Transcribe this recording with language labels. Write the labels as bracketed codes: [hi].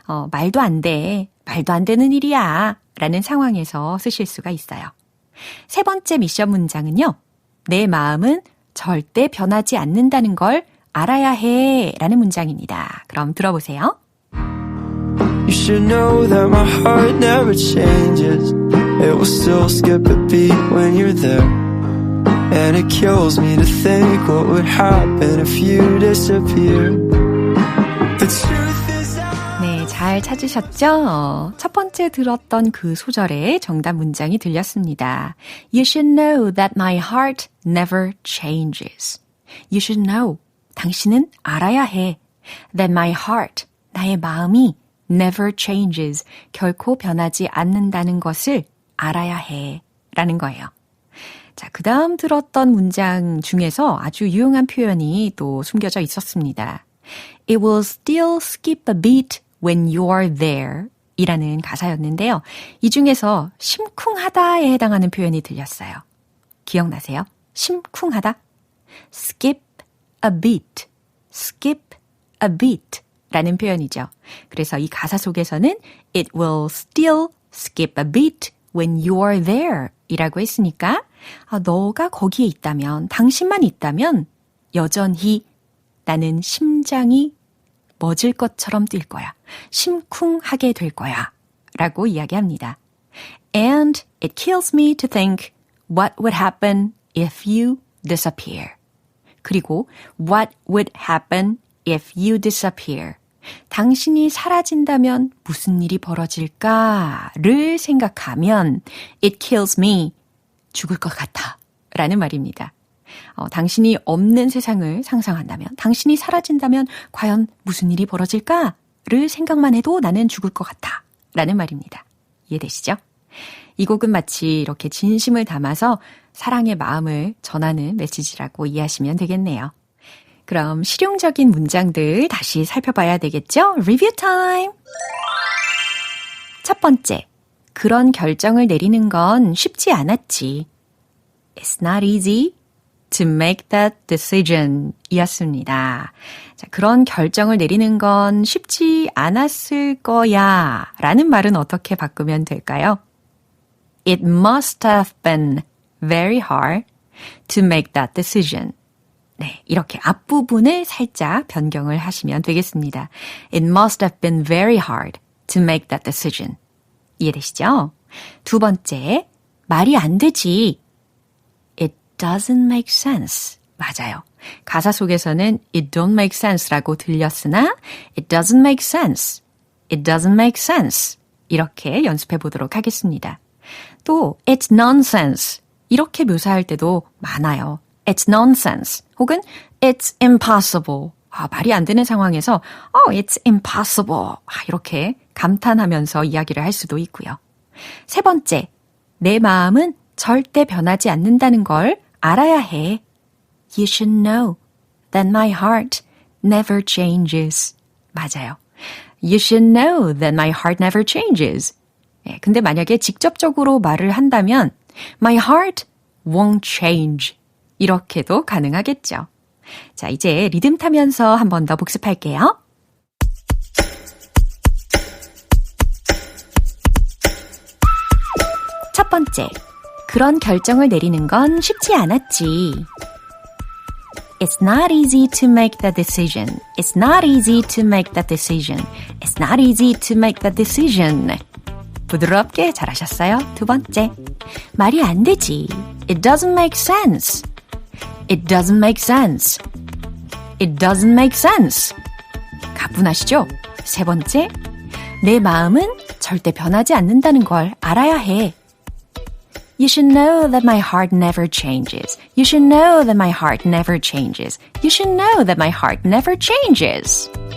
[ko] 말도 안 되는 일이야 라는 상황에서 쓰실 수가 있어요. 세 번째 미션 문장은요. 내 마음은 절대 변하지 않는다는 걸 알아야 해 라는 문장입니다. 그럼 들어보세요. [en] You should know that my heart never changes. It will still skip a beat when you're there. And it kills me to think what would happen if you disappear. The truth is [ko] 네, 잘 찾으셨죠? 첫 번째 들었던 그 소절에 정답 문장이 들렸습니다. [en] You should know that my heart never changes. You should know. [ko] 당신은 알아야 해. [en] That my heart, [ko] 나의 마음이 [en] never changes. [ko] 결코 변하지 않는다는 것을 알아야 해. 라는 거예요. 자, 그 다음 들었던 문장 중에서 아주 유용한 표현이 또 숨겨져 있었습니다. [en] It will still skip a beat when you're there [ko] 이라는 가사였는데요. 이 중에서 심쿵하다에 해당하는 표현이 들렸어요. 기억나세요? 심쿵하다? [en] skip a beat, skip a beat [ko] 라는 표현이죠. 그래서 이 가사 속에서는 [en] it will still skip a beat when you're there [ko] 이라고 했으니까 너가 거기에 있다면, 당신만 있다면 여전히 나는 심장이 멎을 것처럼 뛸 거야. 심쿵하게 될 거야. 라고 이야기합니다. [en] And it kills me to think what would happen if you disappear. [ko] 그리고 [en] what would happen if you disappear. [ko] 당신이 사라진다면 무슨 일이 벌어질까를 생각하면 [en] it kills me. [ko] 죽을 것 같아. 라는 말입니다. 당신이 없는 세상을 상상한다면, 당신이 사라진다면 과연 무슨 일이 벌어질까를 생각만 해도 나는 죽을 것 같아. 라는 말입니다. 이해되시죠? 이 곡은 마치 이렇게 진심을 담아서 사랑의 마음을 전하는 메시지라고 이해하시면 되겠네요. 그럼 실용적인 문장들 다시 살펴봐야 되겠죠? 리뷰 타임! 첫 번째, 그런 결정을 내리는 건 쉽지 않았지. [en] It's not easy to make that decision 이었습니다. [ko] 자, 그런 결정을 내리는 건 쉽지 않았을 거야 라는 말은 어떻게 바꾸면 될까요? [en] It must have been very hard to make that decision. [ko] 네, 이렇게 앞부분을 살짝 변경을 하시면 되겠습니다. [en] It must have been very hard to make that decision. [ko] 이해되시죠? 두 번째, 말이 안 되지. [en] It doesn't make sense. 맞아요. [ko] 가사 속에서는 [en] it don't make sense라고 [ko] 들렸으나 [en] it doesn't make sense. It doesn't make sense. [ko] 이렇게 연습해 보도록 하겠습니다. [en] 또 it's nonsense. [ko] 이렇게 묘사할 때도 많아요. [en] It's nonsense. [ko] 혹은 [en] it's impossible. [ko] 말이 안 되는 상황에서 it's impossible. 이렇게 감탄하면서 이야기를 할 수도 있고요. 세 번째, 내 마음은 절대 변하지 않는다는 걸 알아야 해. [en] You should know that my heart never changes. [ko] 맞아요. [en] You should know that my heart never changes. [ko] 근데 만약에 직접적으로 말을 한다면 [en] My heart won't change. [ko] 이렇게도 가능하겠죠. 자, 이제 리듬 타면서 한 번 더 복습할게요. 첫 번째, 그런 결정을 내리는 건 쉽지 않았지. [en] It's not easy to make that decision. It's not easy to make that decision. It's not easy to make that decision. [ko] 부드럽게 잘하셨어요. 두 번째, 말이 안 되지. [en] It doesn't make sense. It doesn't make sense. It doesn't make sense. [ko] 가뿐하시죠? 세 번째, 내 마음은 절대 변하지 않는다는 걸 알아야 해. [en] You should know that my heart never changes. You should know that my heart never changes. You should know that my heart never changes.